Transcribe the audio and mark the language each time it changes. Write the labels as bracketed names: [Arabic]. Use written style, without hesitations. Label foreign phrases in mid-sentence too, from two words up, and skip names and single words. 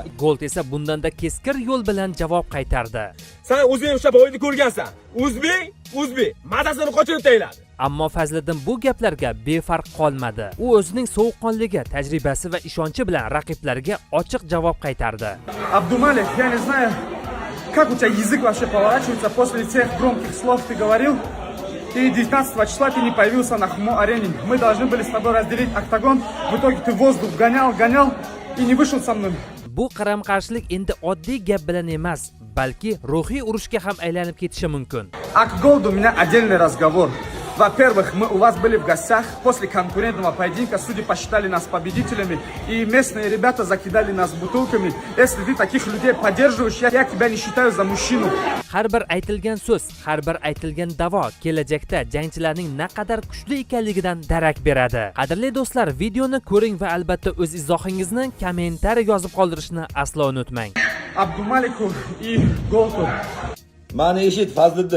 [Uzbek] Gold esa bundanda keskir yo'l bilan javob qaytardi. Sen o'zing o'sha boyni ko'rgansan. O'zbek, mazasini qochirib tayladi. Ammo Fazliddin bu gaplarga befarq qolmadi. U o'zining sovuqqonligi, tajribasi va ishonchi bilan raqiblariga ochiq javob qaytardi. [Russian] Abdumalik, я не знаю, как у тебя язык вообще поворачивается после тех громких слов ты говорил. И 19 числа ты не появился на Хмо-арене. Мы должны были с тобой разделить октагон. В итоге ты воздух гонял и не вышел со мной. [Uzbek] Bu qaram-qarshilik endi oddiy gap bilan emas, balki ruhiy urushga ham aylanib ketishi mumkin. [Russian] А к Голду у меня отдельный разговор. Во-первых, мы у вас были в гостях. После конкурентного поединка судьи посчитали нас победителями. И местные ребята закидали нас бутылками. Если ты таких людей поддерживаешь, я тебя не считаю за мужчину. [Uzbek] Har bir aytilgan so'z, har bir aytilgan da'vo kelajakda jangchilarning naqadar kuchli ekanligidan darak beradi. Qadrli do'stlar, videoni ko'ring va albatta o'z izohingizni kommentariy yozib qoldirishni aslo unutmang. [Russian] Abdumalik и Голду. [Uzbek] Mani eshit Fazliddin.